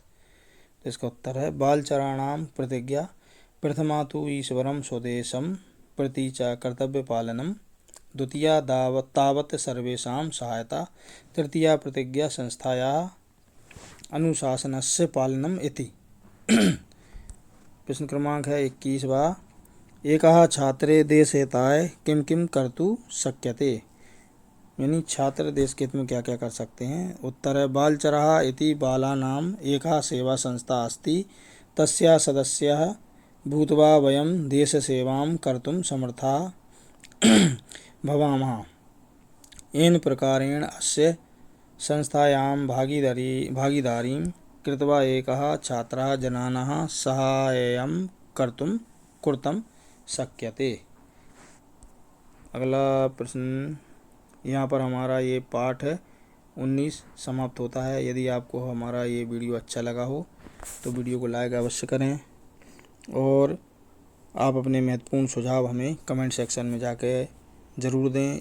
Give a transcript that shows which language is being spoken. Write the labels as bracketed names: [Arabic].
[Hindi] तो इसका उत्तर है [Sanskrit] बालचराणां प्रतिज्ञा प्रथमा तो ईश्वरं स्वदेशं प्रति च कर्तव्यपालनं, द्वितीया तावत् सर्वेषां सहायता, तृतीया प्रतिज्ञा संस्थायाः अनुशासनस्य पालनम् इति। [Hindi] प्रश्न क्रमांक है 21वां। [Sanskrit] एकः छात्रे देशहिताय किं किं कर्तुं शक्यते। [Hindi] यानी छात्र देश के हित में क्या क्या कर सकते हैं? उत्तर है [Sanskrit] बालचराः इति बालानाम् एका सेवा संस्था अस्ति, तस्याः सदस्यः भूत्वा वयं देशसेवां कर्तुं समर्थाः भवामः। येन प्रकारेण अस्य संस्थायां भागीदारीं कृत्वा एकः छात्रः जनानां साहाय्यं कर्तुं शक्यते। [Hindi] अगला प्रश्न, यहाँ पर हमारा ये पाठ 19 समाप्त होता है। यदि आपको हमारा ये वीडियो अच्छा लगा हो तो वीडियो को लाइक अवश्य करें और आप अपने महत्वपूर्ण सुझाव हमें कमेंट सेक्शन में जाके ज़रूर दें।